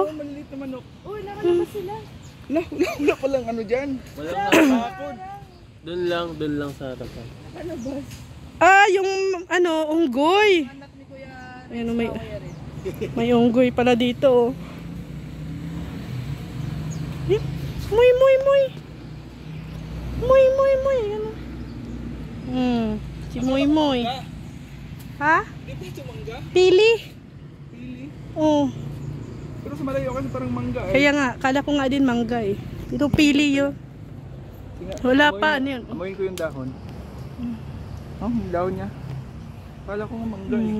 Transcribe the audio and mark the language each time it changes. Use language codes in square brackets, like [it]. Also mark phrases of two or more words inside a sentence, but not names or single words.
[tl] Maliliit na manok. Uy, nakalabas sila. Wala palang ano dyan. Walang nakakapon. Doon lang sa harapan. Ano ba? Yung ano, unggoy. Anak ni Kuya Ayan, may unggoy pala dito oh. Muy, muy, muy. Muy, muy, muy. Ano? Si Muy, muy. Ha? Di ba ito mangga? Pili. Pili. Oh. Pero sa malayo kasi parang mangga eh. Kaya nga, kala ko nga din mangga eh. Ito pili yun. Wala pa, ano yun? Amoyin ko yung dahon. Oh, yung dahon niya. Kala ko nga mangga eh.